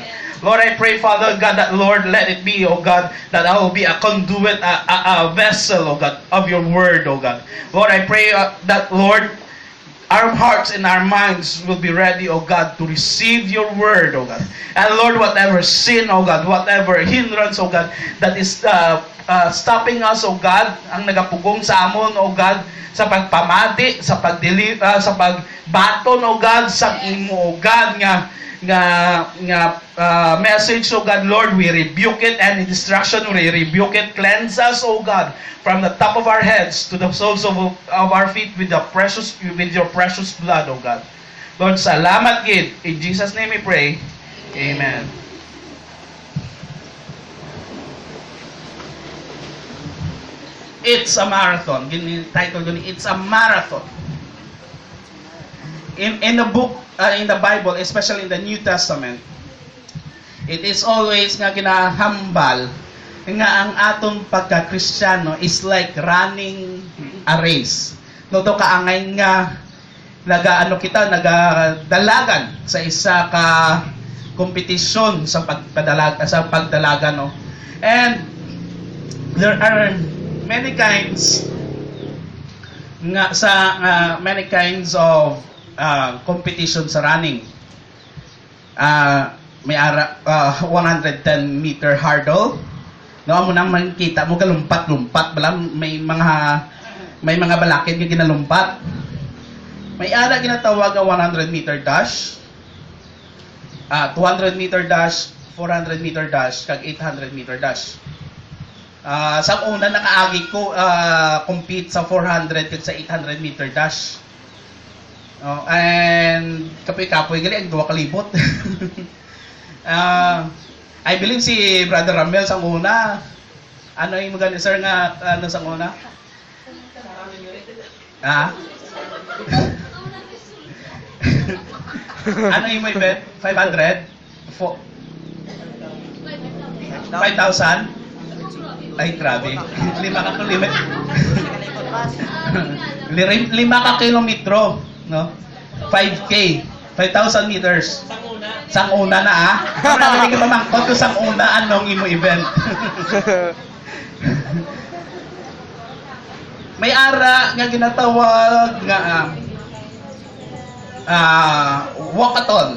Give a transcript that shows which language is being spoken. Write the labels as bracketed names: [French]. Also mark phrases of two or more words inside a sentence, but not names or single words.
[English] Lord, I pray, Father God, that, Lord, let it be, O God, that I will be a conduit, a vessel, O God, of your word, O God. Lord, I pray that, Lord, our hearts and our minds will be ready, O God, to receive your word, O God. And Lord, whatever sin, O God, whatever hindrance, O God, that is stopping us, O God, [Hiligaynon] ang nagapugong sa amon, [English] O God, [Hiligaynon] sa pagpamati, sa pagbaton, [English] O God, [Hiligaynon] sa imo, [English] O God, nga message, O God, Lord, we rebuke it, and destruction, we rebuke it. Cleanse us, O God, from the top of our heads to the soles of our feet with your precious blood, O God. Lord, [Hiligaynon] salamat gid. [English] In Jesus' name we pray. Amen. It's a marathon. Title dun, it's a marathon. In the book, in the Bible, especially in the New Testament, it is always [Hiligaynon] nga ginahambal nga ang atong pagka-Kristiyano [English] is like running a race. [Hiligaynon] No to kaangay nga nagadalagan sa isa ka kompetisyon sa pagdalaga, no. [English] And there are many kinds of competition sa running. May 110 meter hurdle. [Hiligaynon] No, mo nang makita mo galumpat-lumpat bala, may mga balakid nga ginalumpat. May ara ginatawag nga 100 [English] meter dash. 200 meter dash, 400 meter dash, kag 800 meter dash. [Hiligaynon] Sa una nakaagi ko compete sa 400 kag sa 800 [English] meter dash. [Hiligaynon] And kapoy-kapoy gali ang 2 kalibot. [English] I believe [Hiligaynon] si Brother Ramel sa una. [Filipino] Ano yung maganda sir nga ano sa una? Ano yung may bet? 500? 5,000? [Hiligaynon] Ay, grabe. 5 ka kilometro, no? 5K. 5,000 meters. Sang una na, Marami ka mamangkot ko sang una, anong imo event. May ara nga ginatawag nga walkathon.